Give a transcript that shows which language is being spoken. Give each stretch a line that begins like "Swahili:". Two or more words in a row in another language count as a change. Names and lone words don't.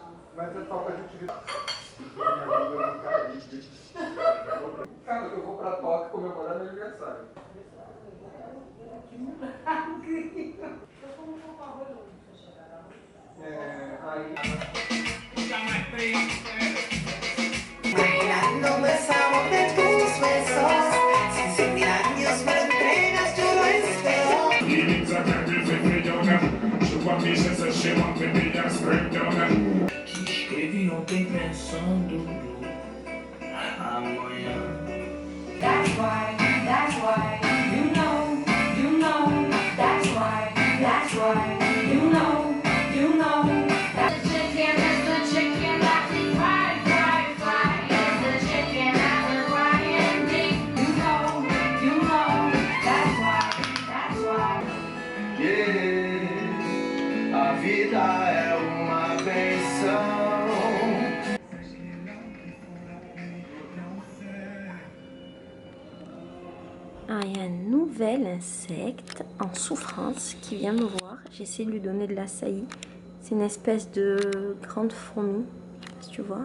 Portuguese: Mas é só pra gente... Cara, eu vou pra Tóquio comemorar meu aniversário. Aí...
Spanish: Bailando el sabor de tus besos, sin sentir años me lo entregas, yo lo espero.
Portuguese: Que escrevi ontem pensando amanhã.
English: That's why, you know, that's why, you know, that the chicken is the chicken that we fry, is the chicken that we're frying deep. You know, that's why.
Portuguese: A vida é uma benção.
French: Ah, il y a un nouvel insecte en souffrance qui vient me voir. J'essaie de lui donner de la saillie. C'est une espèce de grande fourmi, si tu vois.